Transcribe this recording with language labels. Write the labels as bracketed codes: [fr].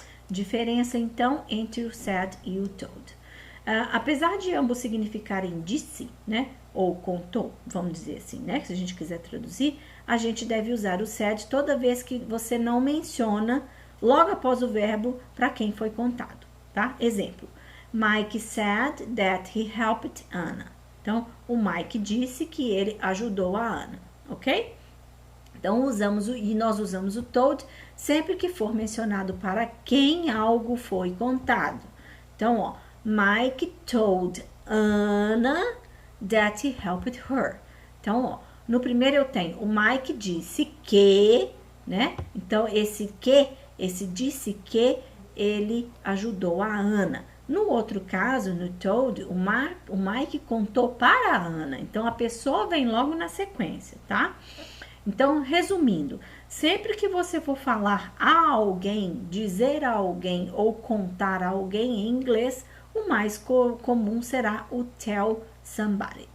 [pt] Diferença, então, entre o said e o told. Apesar de ambos significarem disse, né? Ou contou, vamos dizer assim, né? Se a gente quiser traduzir, a gente deve usar o said toda vez que você não menciona logo após o verbo para quem foi contado, tá? Exemplo. [en] Mike said that he helped Anna. [pt] Então, o Mike disse que ele ajudou a Ana, ok? Então, nós usamos o told sempre que for mencionado para quem algo foi contado. Então, ó, [en] Mike told Anna that he helped her. [pt] Então, ó, no primeiro eu tenho o Mike disse que, né? Então, esse disse que ele ajudou a Ana. No outro caso, no told, o Mike contou para a Ana. Então, a pessoa vem logo na sequência, tá? Então, resumindo, sempre que você for falar a alguém, dizer a alguém ou contar a alguém em inglês, o mais comum será o tell somebody.